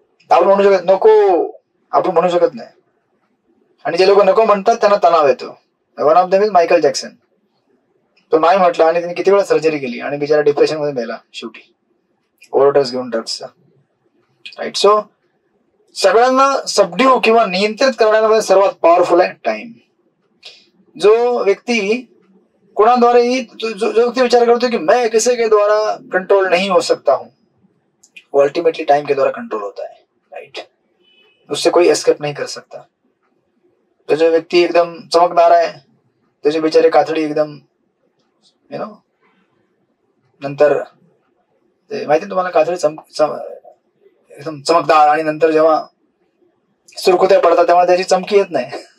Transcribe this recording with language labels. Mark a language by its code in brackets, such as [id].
[mr] आपण म्हणू शकत नको, आपण म्हणू शकत नाही. आणि जे लोक नको म्हणतात त्यांना तणाव येतो. [en] one of them is [mr] Michael Jackson. तो नाही म्हटला आणि त्यांनी किती वेळा सर्जरी केली आणि बिचारा डिप्रेशन मध्ये मेला शेवटी, ओव्हरडोस घेऊन ड्रग्सचा. राईट. सो सगळ्यांना सबड्यू किंवा नियंत्रित करण्यामध्ये सर्वात पॉवरफुल आहे टाइम. [hi] जो व्यक्ती कोणाद्वारे जो व्यक्ती विचार करतो की मैं किसी के द्वारा कंट्रोल नहीं हो सकता हूं, वो अल्टीमेटली टाइम के द्वारा कंट्रोल होता है. राइट. उससे कोई एस्केप नहीं कर सकता. [mr] तो जो व्यक्ती एकदम चमकदार आहे त्याचे बिचारे कातडी एकदम नंतर माहिती तुम्हाला कातडी एकदम चमकदार आणि नंतर जेव्हा सुरकुत्या पडतात तेव्हा त्याची चमकी येत नाही.